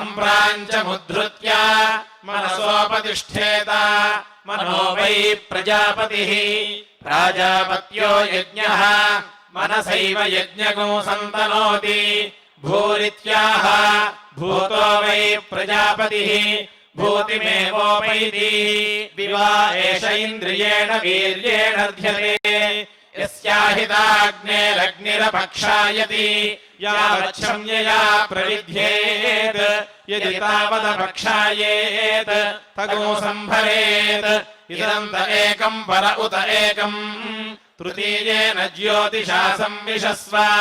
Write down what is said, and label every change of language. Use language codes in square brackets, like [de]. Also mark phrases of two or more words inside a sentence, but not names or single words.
[sa] ప్రాంచముద్ధృత్య మనసోపతిష్ఠేత మనో వై ప్రజాపతిః ప్రాజాపత్యో యజ్ఞః మనసైవ యజ్ఞగో సంతనోతి భూరిత్యాహ భూతో వై ప్రజాపతిః భూతిమేవోపైతి వివా ఏష ఇంద్రియేణ వీర్యేణర్ధ్యతే यस्याहिताग्नेरग्निरपक्षायति यावच्छम्यया प्रविध्येत् यदि तावदपक्षायेत् तगो संभरेत् इदं त एकं पर उत एकम् तृतीयेन ज्योतिषा संविशस्व